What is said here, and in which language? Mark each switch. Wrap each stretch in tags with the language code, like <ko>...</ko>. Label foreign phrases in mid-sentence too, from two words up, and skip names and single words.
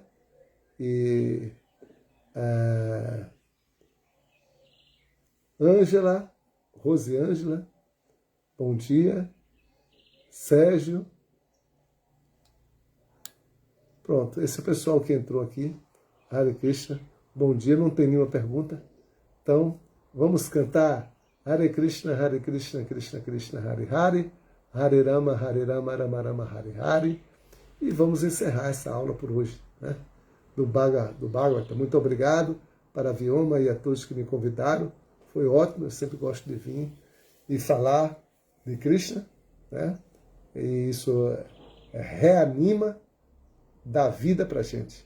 <pt>E Ângela, Rosiângela, bom dia. Sérgio. Pronto, esse é o pessoal que entrou aqui. Hare Krishna, bom dia, não tem nenhuma pergunta. Então, vamos cantar Hare Krishna, Krishna Krishna, Hare Hare, Hare Rama, Rama Rama, Hare Hare. E vamos encerrar essa aula por hoje, né? Do Bhagavata. Muito obrigado para a Vyoma e a todos que me convidaram. Foi ótimo, eu sempre gosto de vir e falar de Krishna, né? E isso reanima, dá vida para a gente.</pt>